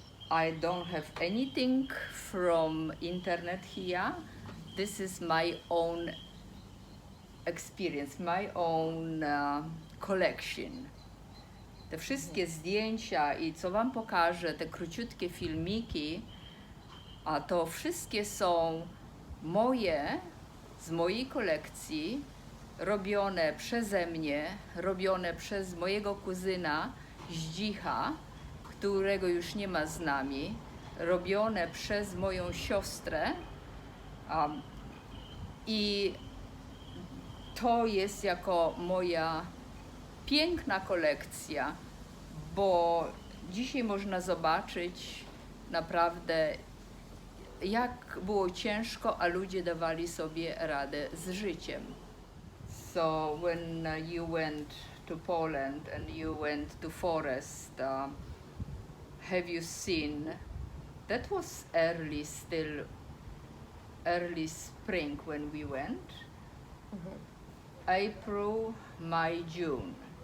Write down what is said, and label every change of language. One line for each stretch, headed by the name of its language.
English: I don't have anything from internet here. This is my own experience, my own collection.
Polish: Te wszystkie zdjęcia i co wam pokażę, te króciutkie filmiki, a to wszystkie są moje, z mojej kolekcji, robione przeze mnie, robione przez mojego kuzyna Zdzicha, którego już nie ma z nami, robione przez moją siostrę, i to jest jako moja piękna kolekcja, bo dzisiaj można zobaczyć naprawdę, jak było ciężko, a ludzie dawali sobie radę z życiem.
English: So when you went to Poland and you went to forest, have you seen, that was early spring when we went, April, May, June.